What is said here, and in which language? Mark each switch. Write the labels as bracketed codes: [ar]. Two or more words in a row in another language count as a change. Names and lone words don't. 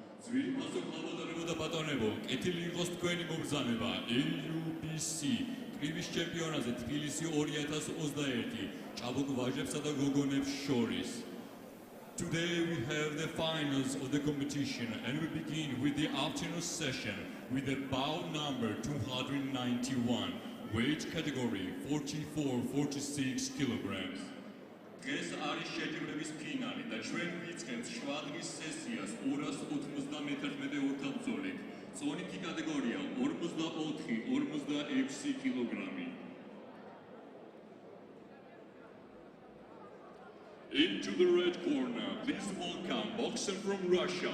[ka] EUBC კრივის ჩემპიონატზე თბილისი 2021 ჭაბუკ ვაჟებსა და გოგონებს შორის. [en] Today we have the finals of the competition and we begin with the afternoon session with the bout number 291, weight category 44-46 kilograms. [ka] დღეს არის შეჯიბრების ფინალი და ჩვენ ვიწყებთ შვადრის სესიას 291 ორთაბრძოლით. წონითი კატეგორია 44-46 კილოგრამი. [en] Into the red corner, please welcome boxer from Russia.